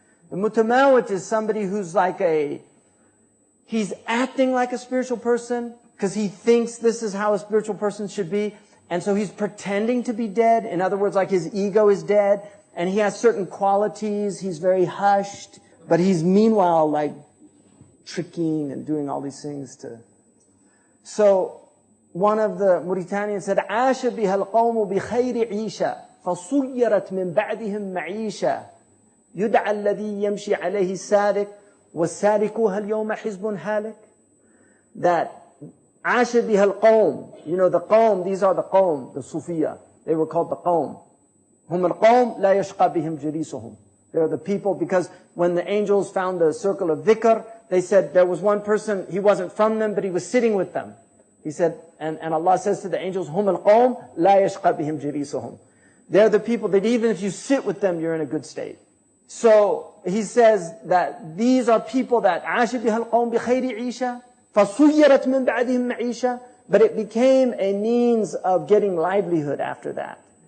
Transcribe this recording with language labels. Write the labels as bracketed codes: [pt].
[en] The Mutamawit is somebody who's he's acting like a spiritual person because he thinks this is how a spiritual person should be. And so he's pretending to be dead. In other words, like his ego is dead. And he has certain qualities. He's very hushed. But he's meanwhile like tricking and doing all these things to... So one of the Mauritanians said, [ar] عاش بها القوم بخير عيشة فصيرت من بعدهم معيشة يدعى الذي يمشي عليه السالك والسالكوها اليوم حزب هالك. [en] That [ar] عاش بها القوم, [en] you know, the qawm, these are the qawm, the Sufiya. They were called the qawm. [ar] هم القوم لا يشقى بهم جليسهم. [en] They're the people, because when the angels found the circle of dhikr, they said there was one person, he wasn't from them, but he was sitting with them. He said, and Allah says to the angels, [ar] هم القوم لا يشقى بهم جليسهم. [en] They're the people that even if you sit with them, you're in a good state. So he says that these are people that [ar] عاش بها القوم بخير عيشة فصيرت من بعدهم معيشة, [en] but it became a means of getting livelihood after that.